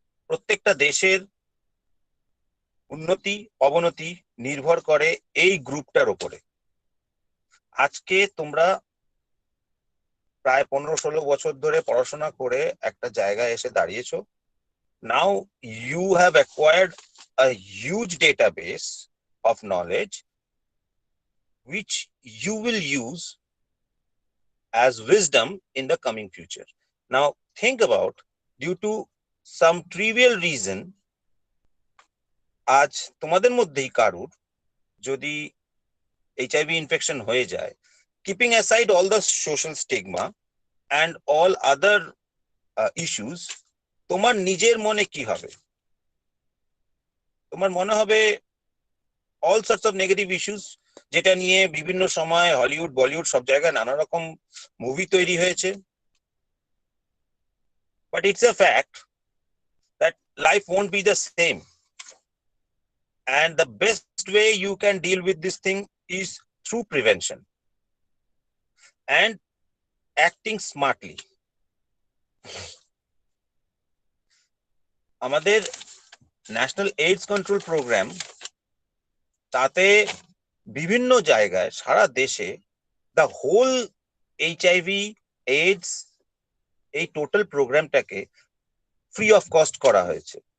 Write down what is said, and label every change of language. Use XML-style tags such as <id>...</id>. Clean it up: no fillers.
<bn>প্রত্যেকটা দেশের উন্নতি অবনতি নির্ভর করে এই গ্রুপটার উপরে। আজকে তোমরা প্রায় 15-16 বছর ধরে পড়াশোনা করে একটা জায়গায় এসে দাঁড়িয়েছো।</bn> <en>Now you have acquired a huge database of knowledge which you will use as wisdom in the coming future. Now think about, due to some trivial reason,</en> <bn>আজ তোমাদের মধ্যেই কারুর যদি HIV ইনফেকশন হয়ে যায়,</bn> <en>keeping aside all the social stigma and all other issues,</en> <bn>তোমার নিজের মনে কি হবে? তোমার মনে হবে</bn> <en>all sorts of negative issues,</en> <bn>যেটা নিয়ে বিভিন্ন সময় হলিউড বলিউড সব জায়গায় নানা রকম মুভি তৈরি হয়েছে।</bn> <en>But it's a fact that life won't be the same, and the best way you can deal with this thing is through prevention and acting smartly.</en> <bn>আমাদের ন্যাশনাল এইডস কন্ট্রোল প্রোগ্রাম, তাতে বিভিন্ন জায়গায় সারা দেশে the whole HIV AIDS এই total প্রোগ্রামটাকে free of cost করা হয়েছে।</bn>